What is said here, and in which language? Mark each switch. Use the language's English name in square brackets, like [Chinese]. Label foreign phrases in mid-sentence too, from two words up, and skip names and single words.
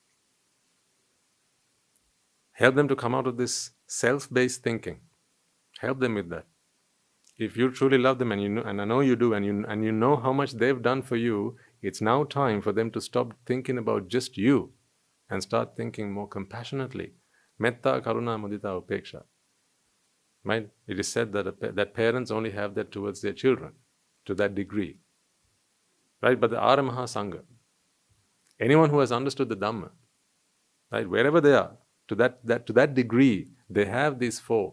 [English] Help them to come out of this self-based thinking. Help them with that. If you truly love them, and I know you do, and you know how much they've done for you, it's now time for them to stop thinking about just you and start thinking more compassionately. [Sanskrit] Metta, karuna, mudita, upeksha. [English] Right? It is said that parents only have that towards their children, to that degree. Right? But the Aramaha Sangha, anyone who has understood the Dhamma, right, wherever they are, to that degree, they have these four.